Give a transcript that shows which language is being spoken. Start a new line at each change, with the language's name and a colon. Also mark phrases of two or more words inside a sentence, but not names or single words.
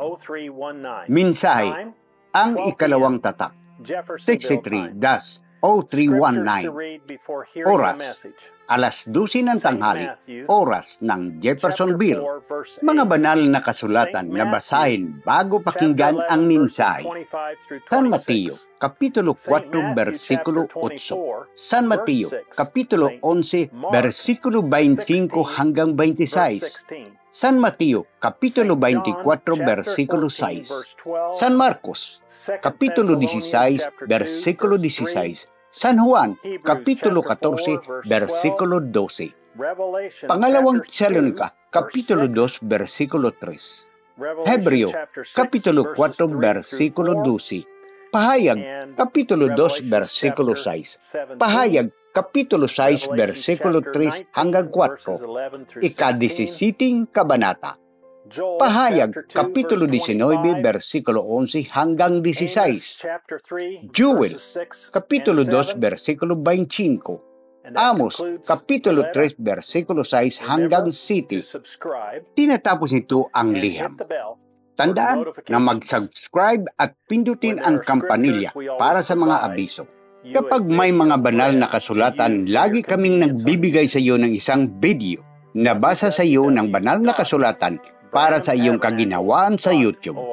Filipino: Mensahe, ang ikalawang tatak, 63-0319. Oras, alas 12 ng tanghali, oras ng Jeffersonville. Mga banal na kasulatan na basahin bago pakinggan ang mensahe. San Mateo, Kapitulo 4, versikulo 8. San Mateo, Kapitulo 11, versikulo 25 hanggang 26. San Mateo, Kapitulo 24, versikulo 6. San Marcos, Kapitulo 16, versikulo 16. San Juan, Kapitulo 14, versikulo 12. Pangalawang Tesalonica, Kapitulo 2, versikulo 3. Hebreo, Kapitulo 4, versikulo 12. Pahayag, Kapitulo 2, versikulo 6. Pahayag, Kapitulo 6, versikulo 3 hanggang 4. Ika-17 kabanata. Pahayag, Kapitulo 19, versikulo 11 hanggang 16. Joel, Kapitulo 2, versikulo 25. Amos, Kapitulo 3, versikulo 6 hanggang 7. Tinatapos nito ang liham. Tandaan na mag-subscribe at pindutin ang kampanilya para sa mga abiso. Kapag may mga banal na kasulatan, lagi kaming nagbibigay sa iyo ng isang video na basa sa iyo ng banal na kasulatan para sa iyong kaginawaan sa YouTube.